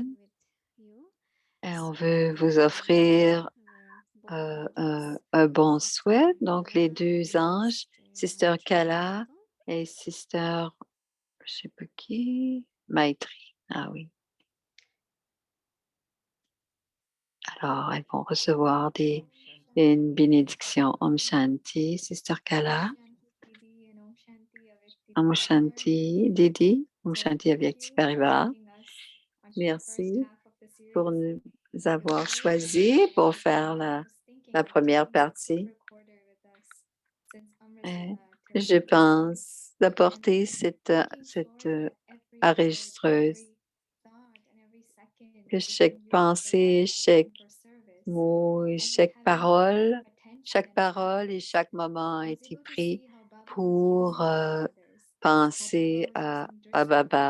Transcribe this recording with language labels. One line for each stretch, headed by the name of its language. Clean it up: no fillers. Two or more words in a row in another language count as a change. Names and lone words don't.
French: Et on veut vous offrir un bon souhait. Donc, les deux anges, Sister Kala et Sister, je ne sais pas qui, Maitri. Ah oui. Alors, elles vont recevoir une bénédiction.
Hindi: ओम शान्ति, Sister Kala. ओम शान्ति, Didi. ओम शान्ति अव्यक्ति परिवार.
French: Merci pour nous avoir choisis pour faire la première partie. Je pense d'apporter cette enregistreuse, que chaque pensée, chaque mot et chaque parole et chaque moment a été pris pour penser à Baba.